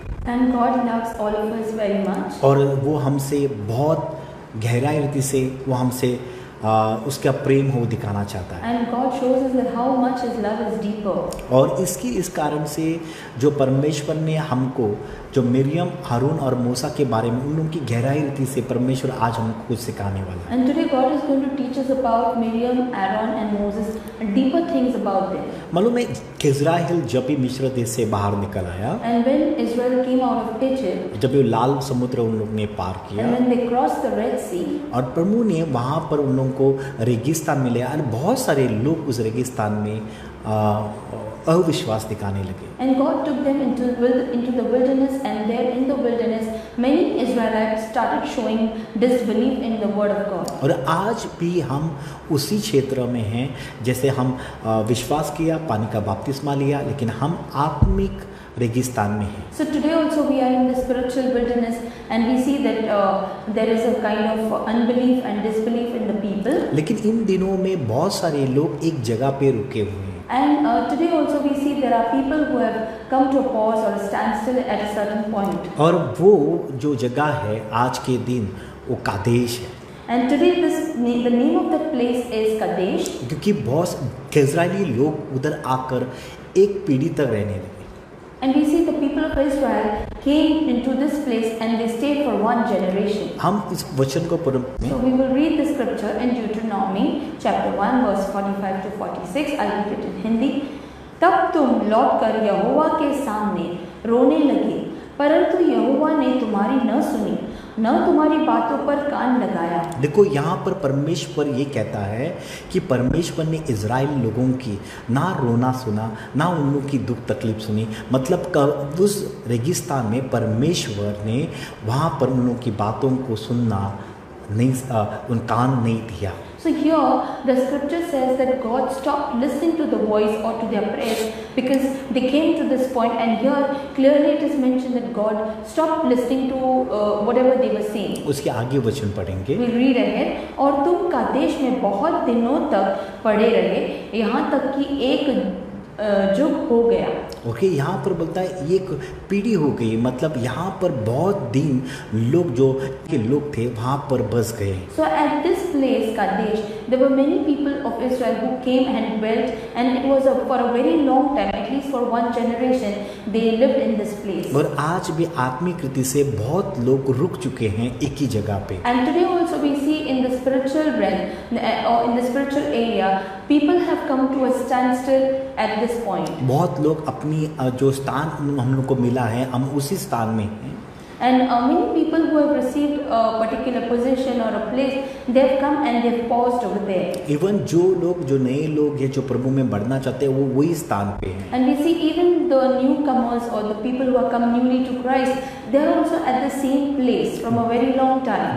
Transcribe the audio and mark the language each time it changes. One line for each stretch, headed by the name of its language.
English: And God loves all of us very much.
Hindi: और वो हमसे बहुत गहराई रीति से वो हमसे उसका प्रेम हो दिखाना चाहता है.
English: And God shows us that how much His love is deeper.
Hindi: और इस कारण से जो परमेश्वर ने हमको जो मिरियम, हारून और मूसा के बारे में उन लोगों की गहराई रीति से परमेश्वर आज हमको कुछ सिखाने वाला है।
English: And today God is going to teach us about Miriam, Aaron and Moses and deeper things about them.
Hindi: मालूम है इज़राइल जब भी मिस्र देश से बाहर निकल आया,
English: And when Israel came out of Egypt,
Hindi: जब ये लाल समुद्र उन लोग ने पार किया
English: and when they crossed the Red Sea,
Hindi: और प्रभु ने वहाँ पर उन लोगों को रेगिस्तान मिले और बहुत सारे लोग उस रेगिस्तान में अविश्वास दिखाने लगे।
English: and God took them into the wilderness, and there in the wilderness many Israelites started showing disbelief in the word of God.
Hindi: और आज भी हम उसी क्षेत्र में हैं, जैसे हम विश्वास किया, पानी का बपतिस्मा लिया, लेकिन हम आत्मिक रेगिस्तान में हैं।
English: So today also we are in the spiritual wilderness, and we see that there is a kind of unbelief and disbelief in the people.
Hindi: लेकिन इन दिनों में बहुत सारे लोग एक जगह पे रुके हुए हैं।
English: And today also we see there are people who have come to a pause or a standstill at a certain point.
Hindi: और वो जो जगह है आज के दिन वो कादेश है।
English: And today the name of that place is Kadesh.
Hindi: क्योंकि बहुत इजरायली लोग उधर आकर एक पीढ़ी तक रहने लगे।
English: And we see the people of Israel came into this place and they stayed for one generation.
Hindi: हम इस वचन को पढ़
English: So we will read the scripture in Deuteronomy chapter 1 verse 45 to 46. I'll read it in Hindi.
Hindi: तब तुम लौटकर यहोवा के सामने रोने लगे, परंतु यहोवा ने तुम्हारी न सुनी, न तुम्हारी बातों पर कान लगाया। देखो यहाँ पर परमेश्वर ये कहता है कि परमेश्वर ने इजराइल लोगों की ना रोना सुना, ना उन लोगों की दुख तकलीफ सुनी। मतलब उस रेगिस्तान में परमेश्वर ने वहाँ पर उन लोगों की बातों को सुनना नहीं, उन कान नहीं दिया।
English: So here the scripture says that God stopped listening to the voice or to their prayers because they came to this point, and here clearly it is mentioned that God stopped listening to whatever they were saying.
Hindi: उसके आगे वचन पढ़ेंगे।
English: We'll read ahead.
Hindi: और तुम Kadesh में बहुत दिनों तक पड़े रहे, यहाँ तक कि एक जुग हो गया। ओके, यहाँ पर बोलता है एक पीढ़ी हो गई, मतलब यहाँ पर बहुत दिन लोग जो के लोग थे वहाँ पर बस गए।
English: So at this place Kadesh, there were many people of Israel who came and dwelt, and it was for a very long time, at least for one generation, they lived in this place.
Hindi: और आज भी आत्मिक रीति से बहुत लोग रुक चुके हैं एक ही जगह पे।
English: And today also we see in the spiritual realm or in the spiritual area, people have come to a standstill at this point.
Hindi: बहुत लोग अपनी जो स्थान हम लोग को मिला है, हम उसी स्थान में हैं।
English: And many people who have received a particular position or a place, they have come and they have paused over there.
Hindi: Even जो लोग, जो नए लोग हैं, जो प्रभु में बढ़ना चाहते हैं, वो वही स्थान पे हैं।
English: And we see even the newcomers or the people who have come newly to Christ, they are also at the same place from a very long time.